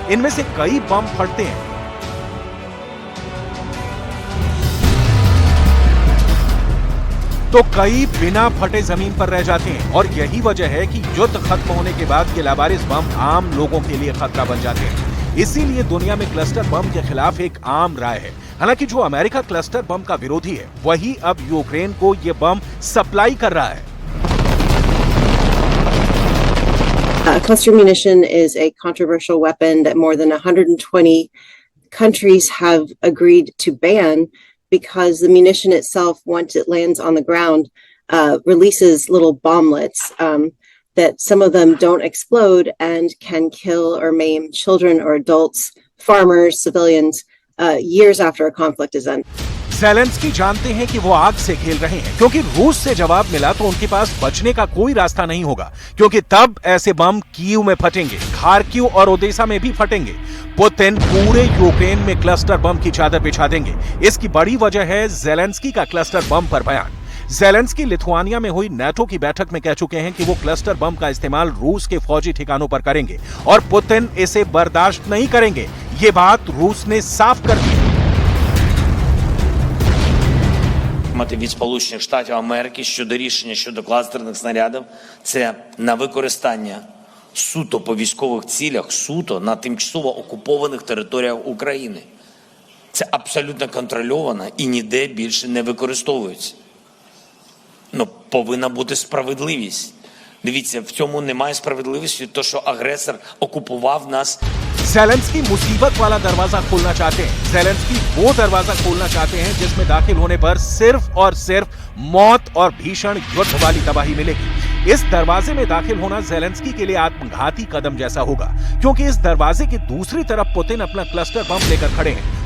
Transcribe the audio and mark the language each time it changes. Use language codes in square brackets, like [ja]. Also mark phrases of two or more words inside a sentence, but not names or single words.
[hi] इनमें से कई बम फटते हैं, तो कई बिना फटे जमीन पर रह जाते हैं। और यही वजह है कि युद्ध खत्म होने के बाद ये लावारिस बम आम लोगों के लिए खतरा बन जाते हैं। इसीलिए दुनिया में [en] cluster bomb [hi] के खिलाफ एक आम राय है। हालांकि जो अमेरिका [en] cluster bomb [hi] का विरोधी है, वही अब यूक्रेन को ये बम सप्लाई कर रहा है। [en] Cluster munition is a controversial weapon that more than 120 countries have agreed to ban because the munition itself, once it lands on the ground, releases little bomblets that some of them don't explode and can kill or maim children or adults, farmers, civilians, years after a conflict is ended. [hi] ज़ेलेंस्की जानते हैं कि वो आग से खेल रहे हैं, क्योंकि रूस से जवाब मिला तो उनके पास बचने का कोई रास्ता नहीं होगा, क्योंकि तब ऐसे बम कीव में फटेंगे, खार्किव और ओडेसा में भी फटेंगे। पुतिन पूरे यूक्रेन में [en] cluster bomb [hi] की चादर बिछा देंगे। इसकी बड़ी वजह है ज़ेलेंस्की का [en] cluster bomb [hi] पर बयान। ज़ेलेंस्की लिथुआनिया में हुई नाटो की बैठक में कह चुके हैं कि वो [en] cluster bomb [hi] का इस्तेमाल रूस के फौजी ठिकानों पर करेंगे और पुतिन इसे बर्दाश्त नहीं करेंगे। ये बात रूस ने साफ कर दी। [uk] Від Сполучених Штатів Америки щодо рішення щодо кластерних снарядів – це на використання суто по військових цілях, суто на тимчасово окупованих територіях України. Це абсолютно контрольовано і ніде більше не використовується. Повинна бути справедливість. Дивіться, в цьому немає справедливості, то що агресор окупував нас. [hi] ज़ेलेंस्की मुसीबत वाला दरवाजा खोलना चाहते हैं। ज़ेलेंस्की वो दरवाजा खोलना चाहते हैं जिसमें दाखिल होने पर सिर्फ और सिर्फ मौत और भीषण युद्ध वाली तबाही मिलेगी। इस दरवाजे में दाखिल होना ज़ेलेंस्की के लिए आत्मघाती कदम जैसा होगा, क्योंकि इस दरवाजे की दूसरी तरफ पुतिन अपना [en] cluster bomb [hi] लेकर खड़े हैं।